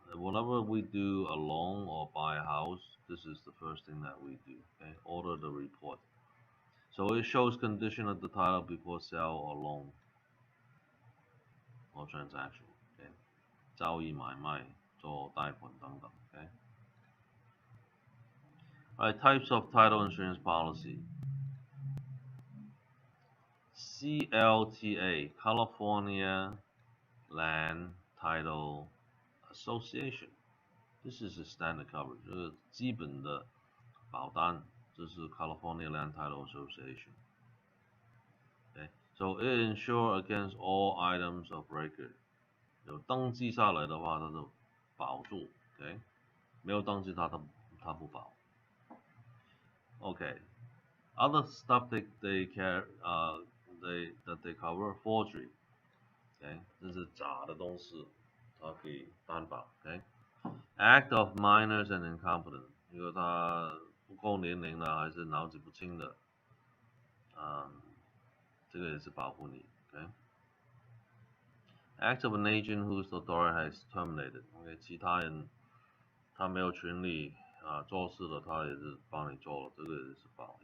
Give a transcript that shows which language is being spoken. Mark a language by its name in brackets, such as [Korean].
[English] Whenever we do a loan or buy a house, this is the first thing that we do. Okay, order the report. So it shows condition of the title before sale or loan or transaction. [Chinese] Okay, 交易买卖做贷款等等 Okay. [English] Alright, types of title insurance policy. CLTA, California Land Title Association. This is a standard coverage， [Chinese] 这是基本的保单， [English] 这是 California Land Title Association。 Okay, so it insure against all items of record。 [Chinese] 有登记下来的话，它就保住。 Okay， 没有登记它不保。 [English] Okay, other stuff they care that they cover forgery。 [Chinese] Okay， 这是假的东西，它可以担保。 Okay。 [English] Act of minors and incompetent， [Chinese] 因为他不够年龄了，还是脑子不清的，这个也是保护你 ，OK。 [English] Act of an agent whose authority has terminated， [Chinese] OK， 其他人他没有权利做事的，他也是帮你做了，这个也是保。